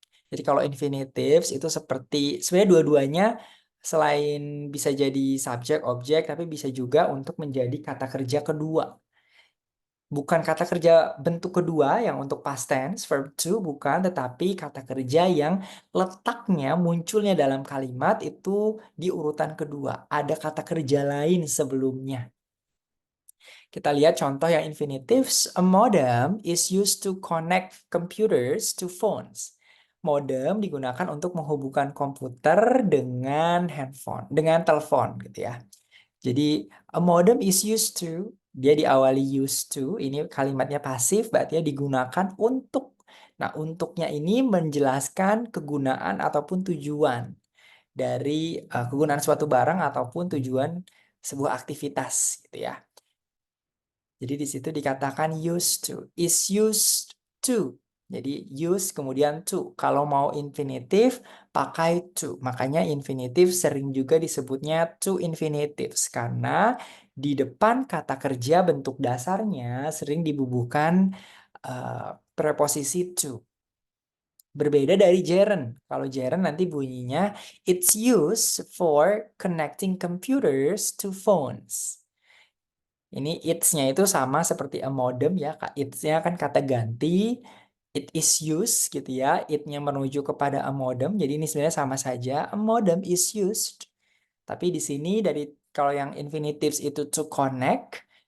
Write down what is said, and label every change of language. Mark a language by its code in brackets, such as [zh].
[id] Jadi kalau infinitives itu seperti sebenarnya dua-duanya selain bisa jadi subjek, objek, tapi bisa juga untuk menjadi kata kerja kedua. Bukan kata kerja bentuk kedua yang untuk past tense, verb to, bukan, tetapi kata kerja yang letaknya munculnya dalam kalimat itu di urutan kedua. Ada kata kerja lain sebelumnya. Kita lihat contoh yang infinitives. [en] A modem is used to connect computers to phones. [id] Modem digunakan untuk menghubungkan komputer dengan handphone, dengan telepon gitu ya. Jadi [en] a modem is used to, [id] dia diawali used to, ini kalimatnya pasif, berarti digunakan untuk. Nah, untuknya ini menjelaskan kegunaan ataupun tujuan dari kegunaan suatu barang ataupun tujuan sebuah aktivitas gitu ya. Jadi di situ dikatakan used to, is used to. Jadi use kemudian to. Kalau mau infinitif pakai to. Makanya infinitif sering juga disebutnya to infinitives karena di depan kata kerja bentuk dasarnya sering dibubuhkan preposisi to. Berbeda dari gerund. Kalau gerund nanti bunyinya [en] it's used for connecting computers to phones. [id] Ini its-nya itu sama seperti a modem ya. Its-nya kan kata ganti. [en] It is used [id] gitu ya. It-nya menuju kepada a modem. Jadi ini sebenarnya sama saja. [en] A modem is used. [id] Tapi di sini dari kalau yang infinitives itu to connect.